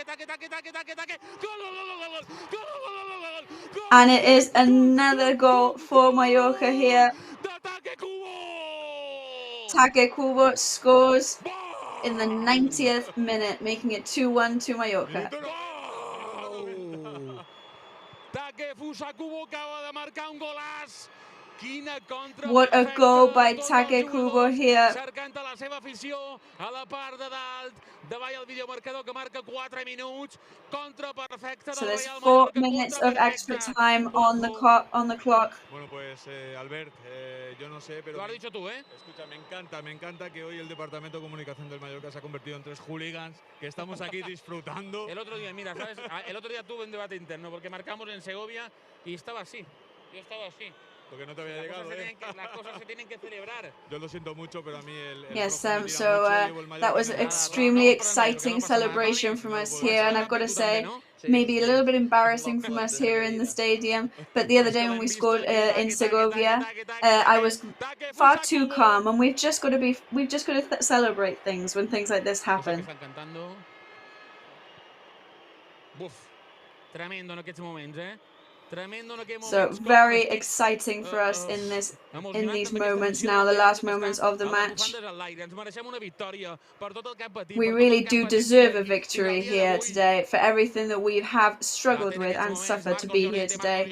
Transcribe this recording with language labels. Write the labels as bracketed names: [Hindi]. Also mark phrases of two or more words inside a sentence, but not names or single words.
[English] And it is another goal for Mallorca here. Take Kubo scores in the 90th minute, making it 2-1 to Mallorca. [Catalan] Take Fusa Kubo acaba de marcar un golaç. [English] What a goal by Take Kubo here. [Catalan] Cercant a la seva afició a la part de dalt. Davall el videomarcador que marca 4 minuts. Contra perfecta [English] So [Catalan] del [English] there's [Catalan] Real [English] 4 [Catalan] Mallorca. [English] minutes of extra time on the clock. [Spanish] Bueno, pues Albert, yo no sé, pero... Lo has dicho tú, ¿eh? Escucha, me encanta que hoy el Departamento de Comunicación del Mallorca se ha convertido en 3 hooligans, que estamos aquí disfrutando. El otro día, mira, ¿sabes? El otro día tuve un debate interno, porque marcamos en Segovia y estaba así. Yo estaba así. Porque no te había llegado, las cosas se tienen que celebrar. Yo lo siento mucho, pero a mí el [English] Yes, so that was an extremely exciting celebration from us here, and I've got to say, maybe a little bit embarrassing from us here in the stadium, but the other day when we scored in Segovia, I was far too calm, and we've just got to celebrate things when things like this happen. [Catalan] Tremendo en aquests moments, eh? [English] So very exciting for us in these moments now, the last moments of the match. We really do deserve a victory here today for everything that we have struggled with and suffered to be here today.